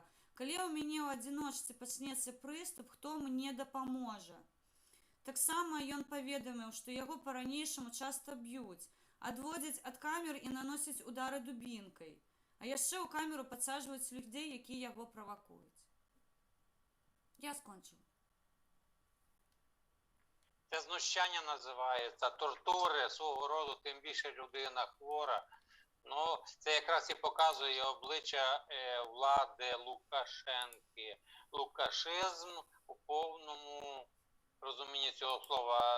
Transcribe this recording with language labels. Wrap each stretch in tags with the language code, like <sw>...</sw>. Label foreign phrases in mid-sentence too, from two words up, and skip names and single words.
<be>Калі ў мяне ў адзіночцы пачнецца прыступ, хто мне дапаможа? Таксама ён паведаміў, што яго па-ранейшаму часта б'юць, адводзяць ад камер і наносяць удары дубінкай. А яшчэ ў камеру падсаджваюць людзей, якія яго правакуюць. Я скончыў.</be> <uk>Це знущання називається, тортури свого роду, тим більше людина хвора. Ну, це якраз і показує обличчя влади Лукашенки. Лукашизм у повному розумінні цього слова.</uk>